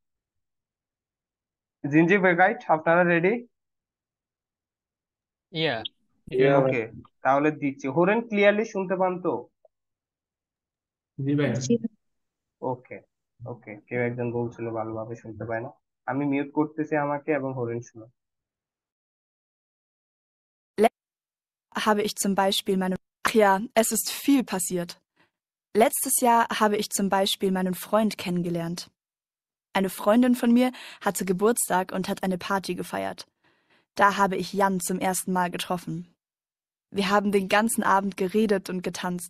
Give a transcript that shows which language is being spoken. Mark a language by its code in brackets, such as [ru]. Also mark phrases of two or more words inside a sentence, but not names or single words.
[de] Sind Sie bereit, [bn] আপনারা রেডি? ইয়া ওকে, তাহলে দিচ্ছি। হরেন ক্লিয়ারলি শুনতে পান তো? জি ভাই। ওকে ওকে, কেউ একজন বলছিল ভালোভাবে শুনতে পায় না, আমি মিউট করতেছি আমাকে এবং হরেন শুনো। [de] Habe ich zum Beispiel Ach ja, es ist viel passiert. Letztes Jahr habe ich zum Beispiel meinen Freund kennengelernt. Eine Freundin von mir hatte Geburtstag und hat eine Party gefeiert. Da habe ich Jan zum ersten Mal getroffen. Wir haben den ganzen Abend geredet und getanzt.